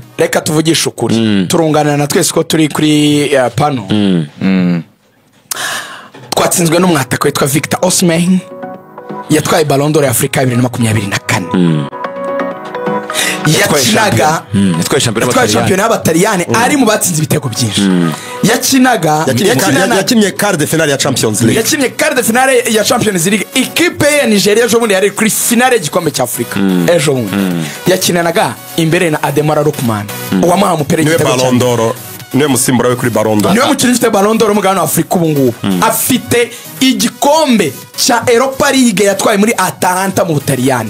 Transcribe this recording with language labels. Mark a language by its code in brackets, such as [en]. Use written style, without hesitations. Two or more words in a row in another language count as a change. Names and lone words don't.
[rw] reka tuvugisha ukuri turunganana na twese ko turi kuri pano twatsinzwe n'umwataka witwa Victor Osimhen yatwaye Ballon d'Or ya Afrika 2024 yakinaga yatwaye champion y'Abataliyani ari mu batsinze ibitego byinshi yakinnye [fr] quart de finale [rw] ya Champions League ya Champions League ikipe ya Nigeria ejo bundi yari kuri finale y'igikombe cya Afrika ejo bundi yakinanaga imbere na Ademola Lookman uwamuha umupira w'igitego Ballon d'Or niwe musimbura we kuri Ballon d'Or niwe mukinnyi ufite Ballon d'Or umugabane wa Afrika ubu ngubu afite igikombe cya Europa League yatwaye muri Atalanta mu Butaliyani